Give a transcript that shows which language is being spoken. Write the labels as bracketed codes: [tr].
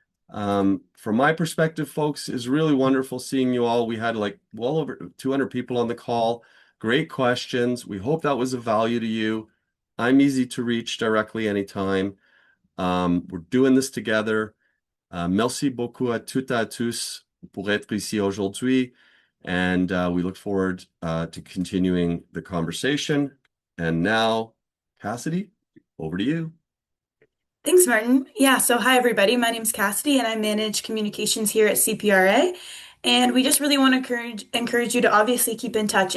[en] From my perspective, folks, it's really wonderful seeing you all. We had like well over 200 people on the call. Great questions. We hope that was of value to you. I'm easy to reach directly anytime. We're doing this together. [fr] Merci beaucoup à toutes et à tous pour être ici aujourd'hui. [en] And we look forward to continuing the conversation. And now, Cassidy, over to you. Thanks, Martin. Yeah, so hi everybody. My name's Cassidy and I manage communications here at CPRA. And we just really want to encourage you to obviously keep in touch.